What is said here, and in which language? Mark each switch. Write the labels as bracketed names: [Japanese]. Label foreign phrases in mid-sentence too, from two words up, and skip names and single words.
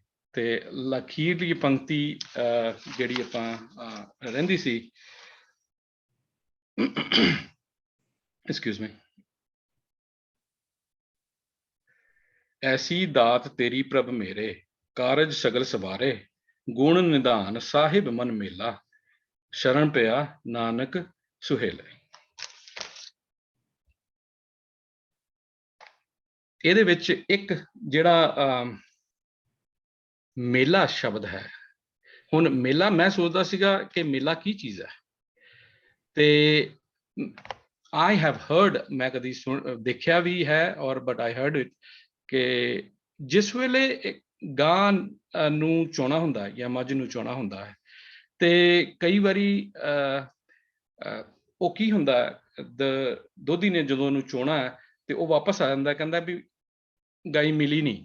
[Punjabi] ਤੇ ਅਖੀਰਲੀ ਪੰਕਤੀ ਜਿਹੜੀ ਆਪਾਂ ਰਹਿੰਦੀ ਸੀ, [English] excuse me, [Punjabi] ਐਸੀ ਦਾਤ ਤੇਰੀ ਪ੍ਰਭ ਮੇਰੇ, ਕਾਰਜ ਸਗਲ ਸਵਾਰੇ, ਗੁਣ ਨਿਧਾਨ ਸਾਹਿਬ ਮਨ ਮੇਲਾ, ਸ਼ਰਨ ਪਿਆ ਨਾਨਕ ਸੁਹੇਲੇ। ਇਹਦੇ ਵਿੱਚ ਇੱਕ ਜਿਹੜਾ ਮੇਲਾ ਸ਼ਬਦ ਹੈ, ਹੁਣ ਮੇਲਾ ਮੈਂ ਸੋਚਦਾ ਸੀਗਾ ਕਿ ਮੇਲਾ ਕੀ ਚੀਜ਼ ਹੈ, ਤੇ [English] I have heard, [Punjabi] ਮੈਂ ਕਦੀ ਦੇਖਿਆ ਵੀ ਹੈ ਔਰ [English] but I heard it, [Punjabi] ਕਿ ਜਿਸ ਵੇਲੇ ਗਾਂ ਨੂੰ ਚੋਣਾ ਹੁੰਦਾ ਹੈ ਜਾਂ ਮੱਝ ਨੂੰ ਚੋਣਾ ਹੁੰਦਾ ਹੈ ਤੇ ਕਈ ਵਾਰੀ ਉਹ ਕੀ ਹੁੰਦਾ ਹੈ, ਦੋਧੀ ਨੇ ਜਦੋਂ ਉਹਨੂੰ ਚੋਣਾ ਹੈ ਤੇ ਉਹ ਵਾਪਸ ਆ ਜਾਂਦਾ, ਕਹਿੰਦਾ ਵੀ ਗਾਈ ਮਿਲੀ ਨਹੀਂ।